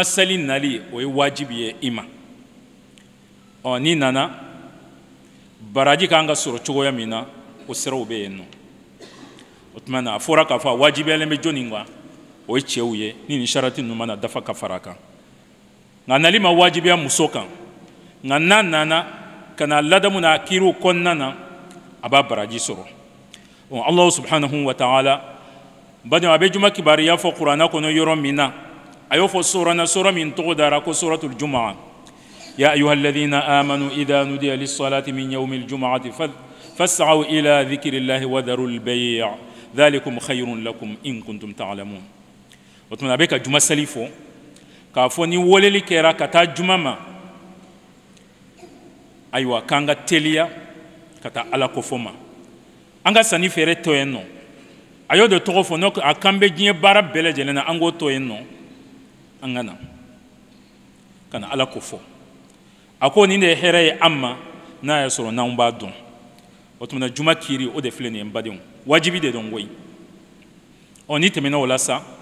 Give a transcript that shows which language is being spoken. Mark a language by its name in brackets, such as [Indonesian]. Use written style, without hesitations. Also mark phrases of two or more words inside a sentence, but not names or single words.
[Bambara] seli nali o ye wajibi ye i ma n'i nana baraji kan ka sɔrɔ cogoya min na o siraw bɛ yen nɔ o tuma na a fɔra k'a fɔ a wajibiyalen bɛ jɔnni kan o ye cɛw ye ni nin sarati ninnu mana dafa ka fara a kan nka nali ma wajibiya muso kan nka n'a nana ka na ladamu n'a kiriw kɔnɔna na a b'a baraji sɔrɔ [Arabic] الله سبحانه وتعالى [Bambara] badenw a bɛ juma kibariya fɔ kuranɛ kɔnɔ yɔrɔ min na a y'o fɔ sura min tɔgɔ dara ko [Arabic] سورة الجمعة يا أيها الذين آمنوا إذا نودي للصلاة من يوم الجمعة فاسعوا إلى ذكر الله وذروا البيع ذلكم خير لكم إن كنتم تعلمون [Bambara] o tuma a bɛ ka juma seli fɔ k'a fɔ ni weleli kɛra ka taa juma ma ayiwa k'an ka teliya ka taa ala kofɔ ma an ka sanni feere tɔ yen nɔ a y'o de tɔgɔ fɔ a kan bɛ diɲɛ baara bɛɛ lajɛlen na an k'o tɔ yen nɔ an ka na ala kofɔ a ko nin de ye hɛrɛ ye an ma n'a y'a sɔrɔ n'anw b'a dɔn o tuma na juma kiiri o de filɛ nin ye n badenw wajibi de don koyi ni tɛmɛna o la sa